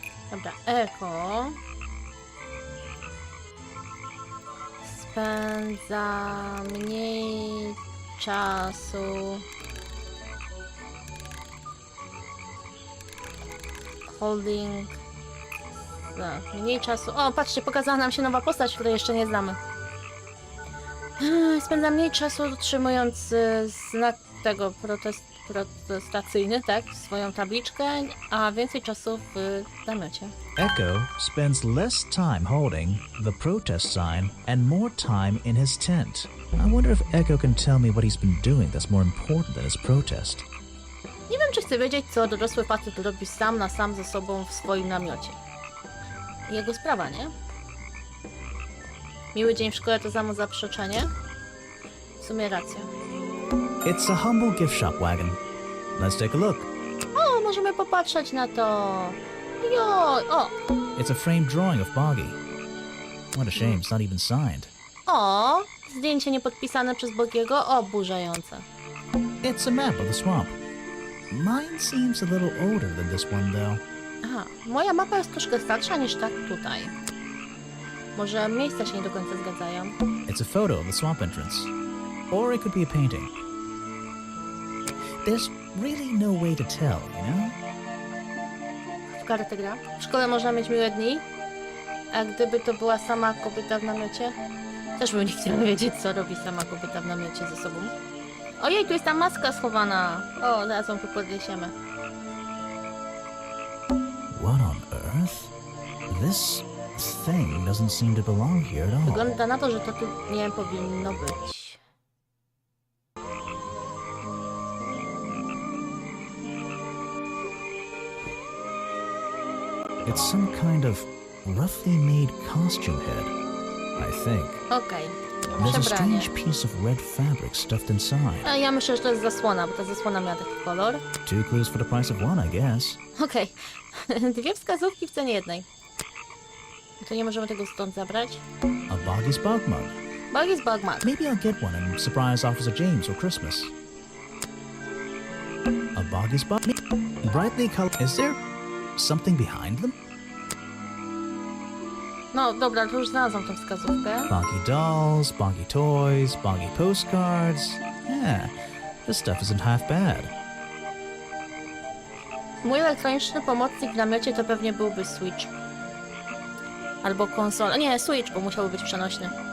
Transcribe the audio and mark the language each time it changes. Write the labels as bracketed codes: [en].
[pl] Dobra, Eko spędza mniej czasu [en] holding. [pl] Mniej czasu. O, patrzcie, pokazała nam się nowa postać, której jeszcze nie znamy. Spędza mniej czasu utrzymując znak tego protestacyjny, tak? Swoją tabliczkę, a więcej czasu w namiocie. [en] Echo spends less time holding the protest sign and more time in his tent. I wonder if Echo can tell me what he's been doing that's more important than his protest. [pl] Nie wiem, czy chcę wiedzieć, co dorosły facet robi sam na sam ze sobą w swoim namiocie. Jego sprawa, nie? Miły dzień w szkole to samo zaprzeczenie? W sumie racja. [en] It's a humble gift shop wagon. Let's take a look. [pl] O, możemy popatrzeć na to. Jo, o. [en] It's a framed drawing of Boggy. What a shame, it's not even signed. [pl] O, zdjęcie niepodpisane przez Bogiego, oburzające. [en] It's a map of the swamp. Mine seems a little older than this one, though. [pl] Aha, moja mapa jest troszkę starsza niż ta tutaj. Może miejsca się nie do końca zgadzają. [en] It's a photo of the swamp entrance. Or it could be a painting. There's really no way to tell, you know? [pl] W kartę gra. W szkole można mieć miłe dni. A gdyby to była sama kobieta w namiocie? Też bym nie chciała wiedzieć, co robi sama kobieta w namiocie ze sobą. Ojej, tu jest ta maska schowana. O, zaraz ją tu podniesiemy. [en] What on earth? This thing doesn't seem to belong here at all. [pl] Wygląda na to, że to tu nie powinno być. [en] It's some kind of roughly made costume head, I think. [pl] Okej, [en] There's a [pl] przebranie. [en] strange piece of red fabric stuffed inside. [pl] A ja myślę, że to jest zasłona, bo ta zasłona miała taki kolor. [en] 2 clues for the price of 1, I guess. [pl] Okej. Dwie wskazówki w cenie jednej. To nie możemy tego stąd zabrać? [en] A Boggy's bug mug. Buggy's Bug Mug. Maybe I'll get one and surprise Officer James for Christmas. A Boggy's bug. Brightly colored. Is there something behind them? [pl] No dobra, to już znalazłam tą wskazówkę. [en] Boggy dolls, boggy toys, boggy postcards. Yeah, this stuff isn't half bad. [pl] Mój elektroniczny pomocnik w namiocie to pewnie byłby Switch. Albo konsola. Nie, Switch, bo musiałby być przenośny.